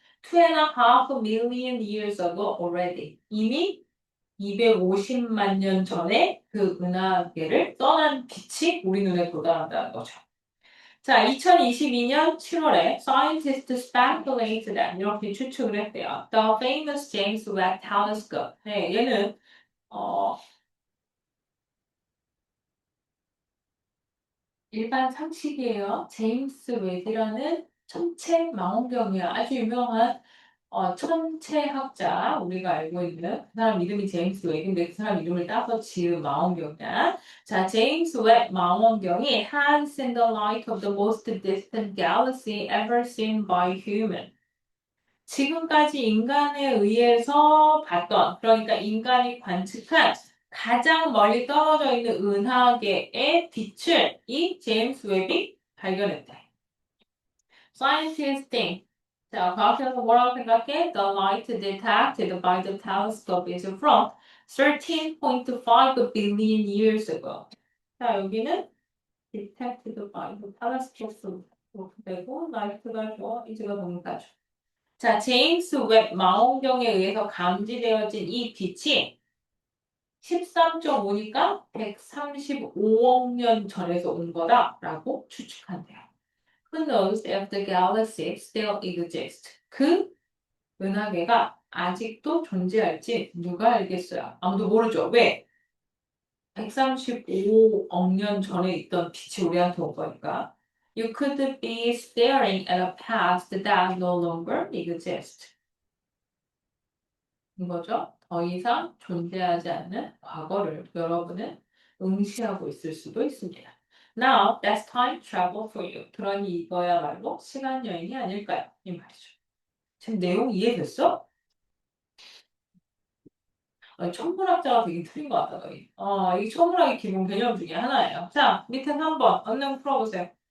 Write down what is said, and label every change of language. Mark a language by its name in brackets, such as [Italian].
[English] 2.5 million years ago already. [Korean] 이미 250만 년 전에 그 은하계를 떠난 빛이 우리 눈에 도달한다는 거죠. 자, 2022년 7월에 [English] scientists speculate that [Korean] 이렇게 추측을 했대요. [English] The famous James Webb Telescope. [Korean] 네, 얘는 일반 상식이에요. 제임스 웹이라는 천체 망원경이야. 아주 유명한 천체학자 우리가 알고 있는 그 사람 이름이 제임스 웹인데 그 사람 이름을 따서 지은 망원경이야. 자, 제임스 웹 망원경이 [English] has seen the light of the most distant galaxy ever seen by human. [Korean] 지금까지 인간에 의해서 봤던, 그러니까 인간이 관측한 가장 멀리 떨어져 있는 은하계의 빛을 이 제임스 웹이 발견했대. [English] Scientists think. [Korean] 자, 과학자는 뭐라고 생각해? [English] The light detected by the telescope is from 13.5 billion years ago. [Korean] 자, 여기는 [English] detected by the telescope [Korean] 되고, light가 줘, 이즈가 동사죠. 자, 제임스 웹 망원경에 의해서 감지되어진 이 빛이 13.5니까 135억 년 전에서 온 거다라고 추측한대요. [English] Who knows if the galaxy still exists? [Korean] 그 은하계가 아직도 존재할지 누가 알겠어요? 아무도 모르죠. 왜? 135억 년 전에 있던 빛이 우리한테 온 거니까. [English] You could be staring at a past that no longer exists. [Korean] 인 거죠. 더 이상 존재하지 않는 과거를 여러분은 응시하고 있을 수도 있습니다. [English] Now, that's time travel for you. [Korean] 그러니 이거야말로 시간 여행이 아닐까요? 이 말이죠. 지금 내용 이해됐어? 천문학자가 되게 틀린 것 같다, 너희. 이 천문학의 기본 개념 중에 하나예요. 자, 밑에 3번. 언능 풀어보세요.